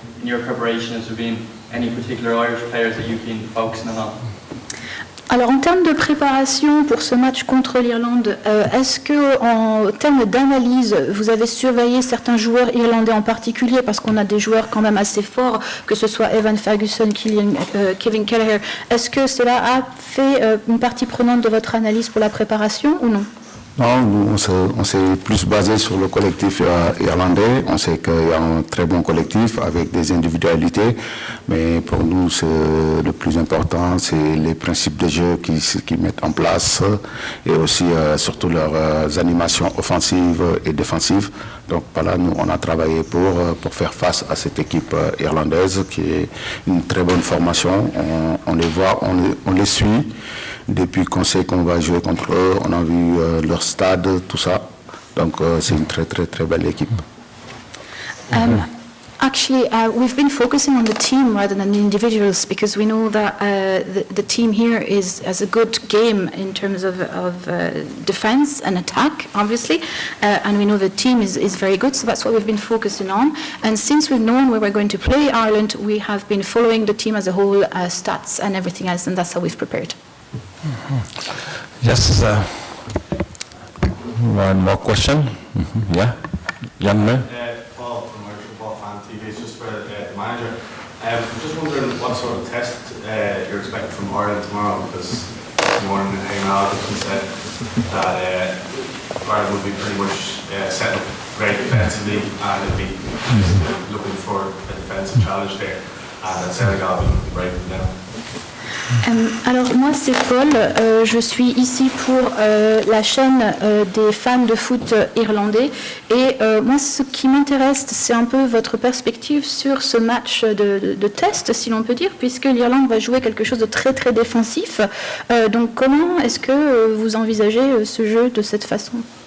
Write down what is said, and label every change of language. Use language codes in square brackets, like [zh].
[en] In your preparation, has there been any particular Irish players that you've been focusing on? [fr] Alors en termes de préparation pour ce match contre l'Irlande, est-ce que en termes d'analyse, vous avez surveillé certains joueurs irlandais en particulier, parce qu'on a des joueurs quand même assez forts, que ce soit Evan Ferguson, Kevin Kelleher. Est-ce que cela a fait une partie prenante de votre analyse pour la préparation ou non? Non, nous, on s'est plus basé sur le collectif irlandais. On sait qu'il y a un très bon collectif avec des individualités, mais pour nous, le plus important, c'est les principes de jeu qu'ils mettent en place et aussi surtout leurs animations offensives et défensives. Donc voilà, nous, on a travaillé pour faire face à cette équipe irlandaise qui est une très bonne formation. On les voit, on les suit. Depuis qu'on sait qu'on va jouer contre eux, on a vu leur stade, tout ça. Donc c'est une très très très belle équipe. [en] Actually, we've been focusing on the team rather than the individuals because we know that the team here has a good game in terms of defense and attack, obviously, and we know the team is very good, so that's what we've been focusing on. And since we've known where we're going to play Ireland, we have been following the team as a whole, stats and everything else, and that's how we've prepared. Yes, one more question. Yeah, young man. Paul from Irish Football Fan TV, it's just for the manager. I'm just wondering what sort of test you're expecting from Ireland tomorrow, because this morning Eamon Alderson said that Ireland would be pretty much set up very defensively and it'd be looking for a defensive challenge there, and that Senegal will be breaking down. [fr] Alors moi c'est Paul, je suis ici pour la chaîne des fans de foot irlandais et moi ce qui m'intéresse c'est un peu votre perspective sur ce match de test si l'on peut dire, puisque l'Irlande va jouer quelque chose de très très défensif, donc comment est-ce que vous envisagez ce jeu de cette façon?